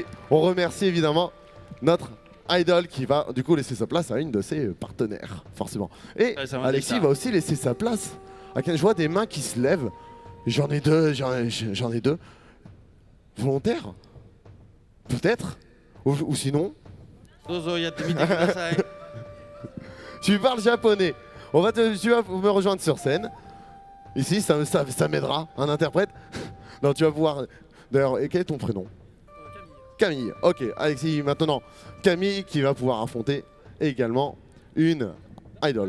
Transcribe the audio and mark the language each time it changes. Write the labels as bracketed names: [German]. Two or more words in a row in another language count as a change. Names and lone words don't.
[French] On remercie évidemment notre idol qui va du coup laisser sa place à une de ses partenaires, forcément. Et Ouais, ça m'a dit Alexis ça. va aussi laisser sa place à quel je vois des mains qui se lèvent. J'en ai deux. Volontaires? Peut-être? Ou sinon, [Japanese] どうぞ、やってみてください. [French] tu parles japonais. Tu vas me rejoindre sur scène. Ici, ça m'aidera, un interprète. Non, tu vas pouvoir... D'ailleurs, et quel est ton prénom? Camille. Ok, Alexis, maintenant, Camille qui va pouvoir affronter également une idol.